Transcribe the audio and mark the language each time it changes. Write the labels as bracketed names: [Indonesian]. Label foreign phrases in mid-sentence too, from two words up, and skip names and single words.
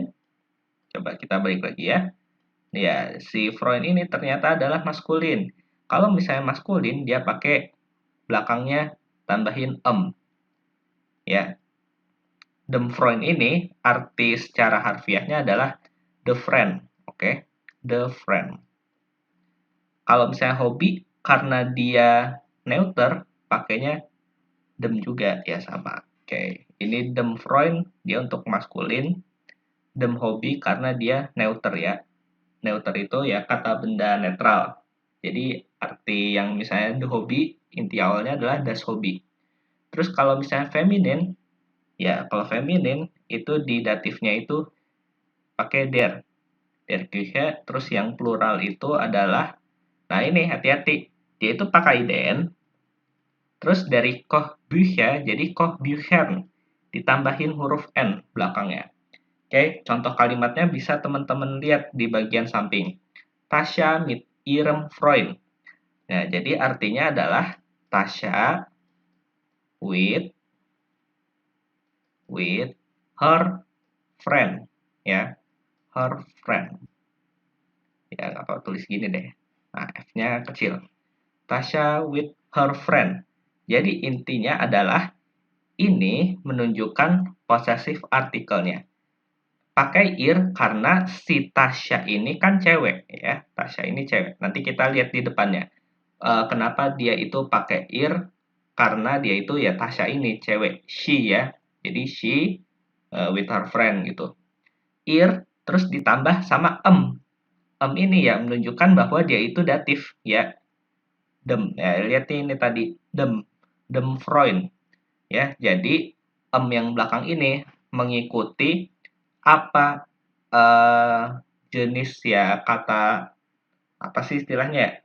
[Indonesian] Coba kita balik lagi ya. Ya, si Freund ini ternyata adalah maskulin. Kalau misalnya maskulin, dia pakai belakangnya tambahin ya. [German] Dem Freund [Indonesian] ini arti secara harfiahnya adalah [English] the friend, [Indonesian] oke? [English] The friend. [Indonesian] Kalau misalnya hobi, karena dia neuter, pakainya dem juga ya sama. Oke, ini [German] dem Freund [Indonesian] dia untuk maskulin, [German] dem hobi [Indonesian] karena dia neuter ya. Neuter itu ya kata benda netral. Jadi arti yang misalnya [English] the hobby, [Indonesian] inti awalnya adalah [German] das hobby. [Indonesian] Terus kalau misalnya feminin, ya kalau feminin itu di datifnya itu pakai der. [German] der Küche, [Indonesian] terus yang plural itu adalah, nah ini hati-hati, dia itu pakai den, terus dari Kochbücher jadi Kochbüchern, ditambahin huruf N belakangnya. Oke, contoh kalimatnya bisa teman-teman lihat di bagian samping. [German] Tasya mit ihrem Freund. [Indonesian] Nah, jadi artinya adalah Tasya [English] with her friend, [Indonesian] ya, [English] her friend. [Indonesian] Ya, nggak apa tulis gini deh. Nah, F-nya kecil. Tasya [English] with her friend. [Indonesian] Jadi intinya adalah ini menunjukkan possessive artikelnya. Pakai ir karena si Tasya ini kan cewek, ya. Tasya ini cewek. Nanti kita lihat di depannya. Kenapa dia itu pakai ir? Karena dia itu ya Tasya ini cewek, she ya. Jadi [English] she with her friend [Indonesian] gitu. Ir terus ditambah sama ini ya menunjukkan bahwa dia itu datif ya. Ya, lihat ini tadi [German] dem Freund [Indonesian] ya. Jadi yang belakang ini mengikuti apa jenis ya kata apa sih istilahnya ya?